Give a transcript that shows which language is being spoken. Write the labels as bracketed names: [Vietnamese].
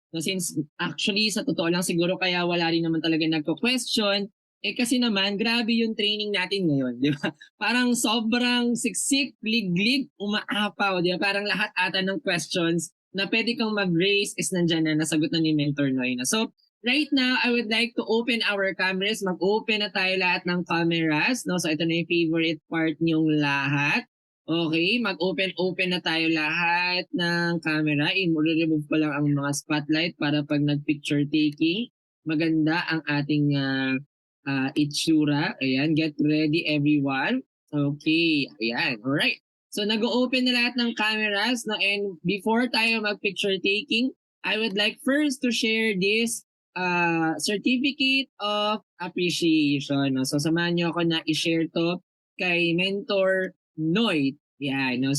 [Filipino] No, since actually sa totoo lang siguro kaya wala rin naman talaga nagko-question kasi naman grabe yung training natin ngayon, 'di ba? Parang sobrang siksik, liglig, umaapaw, 'di ba? Parang lahat ata ng [English] questions na [Filipino] pwede kang mag-raise is nandiyan na nasagot na ni Mentor Noy na. [English] So right now, I would like to open our cameras. [Filipino] Mag-open na tayo lahat ng cameras. No? So ito na yung favorite part niyong lahat. Okay, mag-open na tayo lahat ng camera. I-remove ko lang ang mga spotlight para pag nag-picture taking, maganda ang ating itsura. [English] Ayan, get ready everyone. Okay, ayan, alright. [Filipino] So nag-open na lahat ng cameras. [English] No? [Filipino] And before tayo mag-picture taking, [English] I would like first to share this certificate of appreciation. [Filipino] No? So samahan niyo ako na i-share to kay Mentor Noy. Yeah, no?